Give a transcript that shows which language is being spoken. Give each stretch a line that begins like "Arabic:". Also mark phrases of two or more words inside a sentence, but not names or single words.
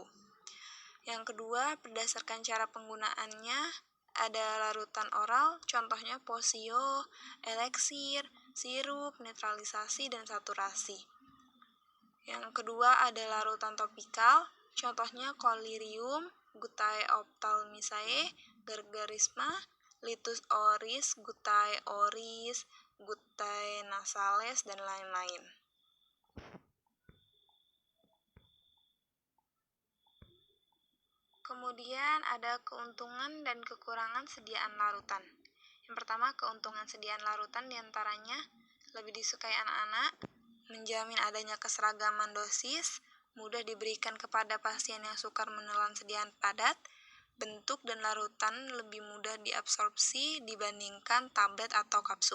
Indonesian: Yang kedua, berdasarkan cara penggunaannya, ada larutan oral, contohnya posio, eliksir, sirup, netralisasi, dan saturasi. Yang kedua, ada larutan topikal, contohnya kolirium,
Latin: gutae ophthalmicae, gargarisma, litus oris, gutae oris, gutae nasales,
Indonesian: dan lain-lain. Kemudian ada keuntungan dan kekurangan sediaan larutan. Yang pertama, keuntungan sediaan larutan diantaranya lebih disukai anak-anak, menjamin adanya keseragaman dosis, mudah diberikan kepada pasien yang sukar menelan sediaan padat, bentuk dan larutan lebih mudah diabsorpsi dibandingkan tablet atau kapsul.